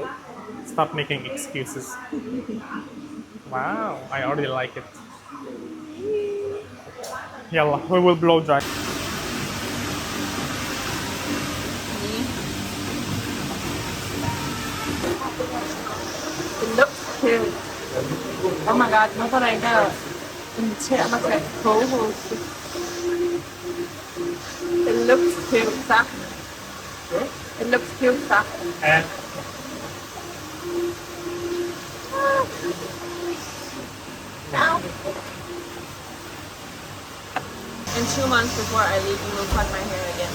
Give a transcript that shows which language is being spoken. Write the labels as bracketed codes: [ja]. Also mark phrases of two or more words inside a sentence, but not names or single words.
[en] Stop making excuses. Wow, I already like it. Yalla, we will blow dry. It looks cute. Oh my god, [da] nu er der en, der inviterer mig til at co-hoste. [en] It looks cute, så. It looks cute, så. In 2 months before I leave, you will cut my hair again.